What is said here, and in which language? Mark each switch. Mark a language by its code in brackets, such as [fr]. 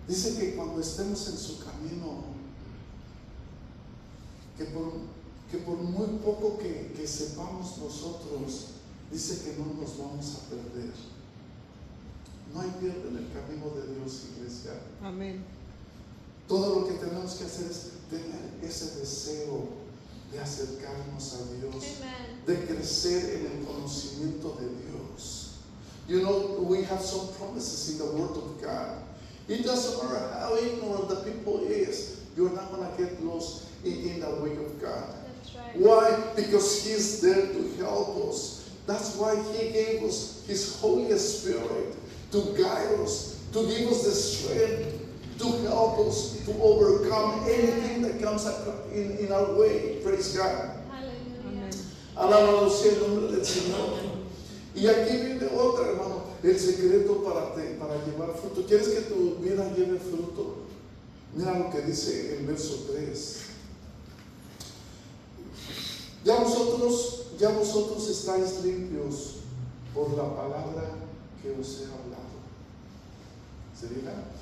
[es] Dice que cuando estemos en su camino, que por muy poco que sepamos nosotros, dice que no nos vamos a perder. No hay pierde en el camino de Dios, iglesia. Amén. Todo lo que tenemos que hacer es tener ese deseo de acercarnos a Dios, [en] Amen. [es] de crecer en el conocimiento de Dios. [en] You know, we have some promises in the Word of God. It doesn't matter how ignorant the people is, you're not going to get lost in the way of God. That's right. Why? Because He's there to help us. That's why He gave us His Holy Spirit to guide us, to give us the strength, to help us to overcome anything that comes in our way. Praise God. Hallelujah. [es] Alabado sea el nombre del Señor. Y aquí viene otra, hermano, el secreto para llevar fruto. ¿Quieres que tu vida lleve fruto? Mira lo que dice el verso 3. Ya vosotros estáis limpios por la palabra que os he hablado. ¿Se fijan?